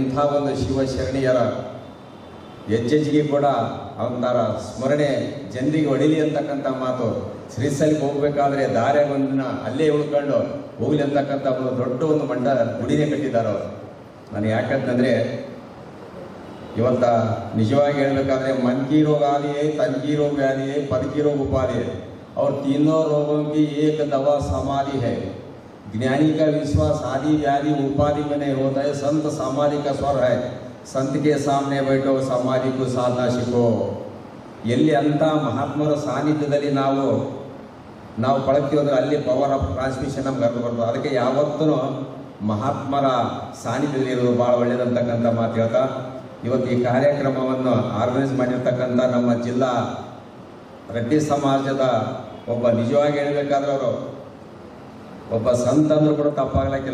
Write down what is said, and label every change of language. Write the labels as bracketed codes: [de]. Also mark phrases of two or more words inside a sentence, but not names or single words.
[kn] ಯಾಕಂದರೆ ಇಂಥ ಒಂದು ಶಿವಶರಣೀಯರ ಹೆಜ್ಜೆಜ್ಜಿಗೆ ಕೂಡ ಅವನ ಸ್ಮರಣೆ ಜನರಿಗೆ ಹೊಡಿಲಿ ಅಂತಕ್ಕಂಥ ಮಾತು. ಶ್ರೀಸಲಿಗೆ ಹೋಗ್ಬೇಕಾದ್ರೆ ದಾರ್ಯಾಗ ಒಂದಿನ ಅಲ್ಲೇ ಉಳ್ಕೊಂಡು ಹೋಗ್ಲಿ ಅಂತಕ್ಕಂಥ ಒಂದು ದೊಡ್ಡ ಒಂದು ಗುಡಿನೇ ಕಟ್ಟಿದ್ದಾರೆ ಅವರು. ನಾನು ಯಾಕಂತಂದರೆ ಇವತ್ತ ನಿಜವಾಗಿ ಹೇಳಬೇಕಾದ್ರೆ [hi] मन की रोग आदि है, तन की रोग व्याधि है, पद की रोग उपाधि है और तीनों रोगों की एक दवा समाधि है. ज्ञानी का विश्वास आदि व्याधि उपाधि में नहीं होता है. संत समाधि का स्वर है. संत के सामने बैठो, समाधि को साधना सीखो. [kn] ಎಲ್ಲಿ ಅಂತ ಮಹಾತ್ಮರ ಸಾನ್ನಿಧ್ಯದಲ್ಲಿ ನಾವು ಪಳಗ್ತೀವಿ ಅಂದರೆ ಅಲ್ಲಿ [en] power of transmission [kn] ನಮ್ಗೆ ಅರ್ಥ ಬರ್ತದೆ. ಅದಕ್ಕೆ ಯಾವತ್ತೂ ಮಹಾತ್ಮರ ಸಾನ್ನಿಧ್ಯದಲ್ಲಿ ಇರೋದು ಭಾಳ ಒಳ್ಳೆಯದಂತಕ್ಕಂಥ ಮಾತು ಹೇಳ್ತಾ ಇವತ್ತು ಈ ಕಾರ್ಯಕ್ರಮವನ್ನು ಆರ್ಗನೈಸ್ ಮಾಡಿರ್ತಕ್ಕಂಥ ನಮ್ಮ ಜಿಲ್ಲಾ ರೆಡ್ಡಿ ಸಮಾಜದ ಒಬ್ಬ ನಿಜವಾಗಿ ಹೇಳಬೇಕಾದ್ರೆ ಅವರು ಒಬ್ಬ ಸಂತ ಅಂದರೂ ಕೂಡ ತಪ್ಪಾಗ್ಲಿಕ್ಕಿಲ್ಲ.